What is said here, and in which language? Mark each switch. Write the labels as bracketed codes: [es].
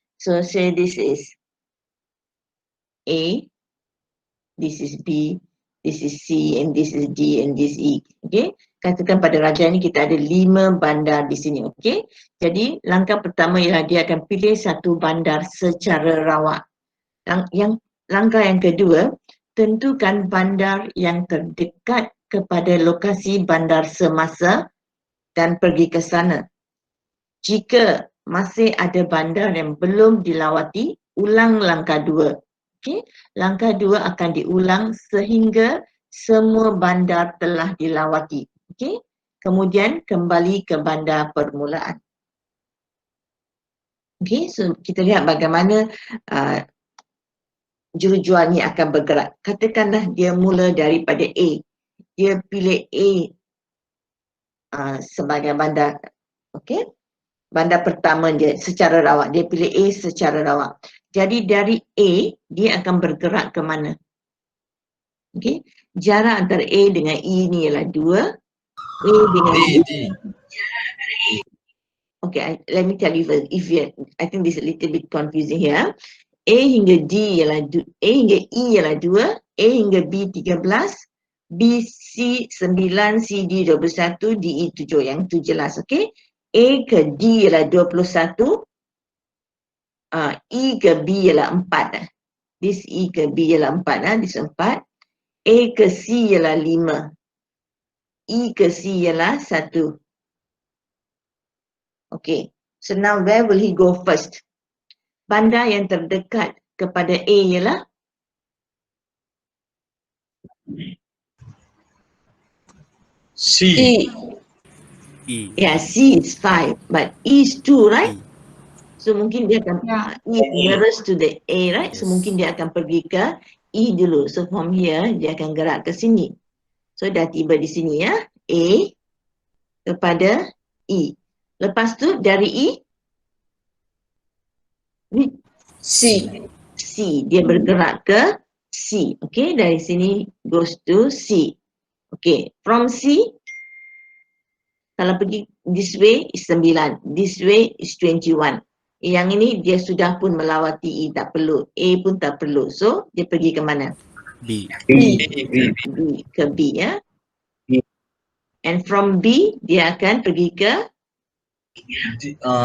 [en] So say this is A, this is B, this is C, and this is D, and this is E. [ms] Okay. Katakan pada raja ini kita ada 5 bandar di sini. Okay. Jadi langkah pertama ialah dia akan pilih satu bandar secara rawak. Langkah yang kedua, tentukan bandar yang terdekat kepada lokasi bandar semasa dan pergi ke sana. Jika masih ada bandar yang belum dilawati, ulang langkah 2. Okay. Langkah 2 akan diulang sehingga semua bandar telah dilawati. Okay. Kemudian kembali ke bandar permulaan. Okay. So kita lihat bagaimana jurujual ni akan bergerak. Katakanlah dia mula daripada A. Dia pilih A sebagai bandar. Okay. Bandar pertama dia secara rawak. Dia pilih A secara rawak. Jadi dari A, dia akan bergerak ke mana? Okay. Jarak antara A dengan E ni ialah 2. A dengan E. [en] Okay, let me tell you first. I think this is a little bit confusing here. [ms] A hingga D ialah A hingga E ialah 2. A hingga B 13. B, C 9, C, D 21, D, E 7. Yang itu jelas, okay? A ke D ialah 21, E ke B ialah 4. This E ke B ialah 4, this 4. A ke C ialah 5. E ke C ialah 1. [en] Okay, so now where will he go first? [ms] Bandar yang terdekat kepada A ialah C. E. [en] yeah, C is 5, but E is 2, right? [ms] E. [en] So [ms] mungkin dia akan [en] E is nearest to the A, right? So Yes. [ms] mungkin dia akan pergi ke E dulu. [en] So from here [ms] dia akan gerak ke sini. So dah tiba di sini ya. A kepada E. Lepas tu dari E C. C, dia bergerak ke C. Okay, dari sini [en] goes to C. Okay, from C [ms] kalau pergi [en] this way is 9, this way is 21. [ms] Yang ini dia sudah pun melawati E, tak perlu. A pun tak perlu. So dia pergi ke mana? B. B. B ke B ya. B. [en] And from B [ms] dia akan pergi ke D.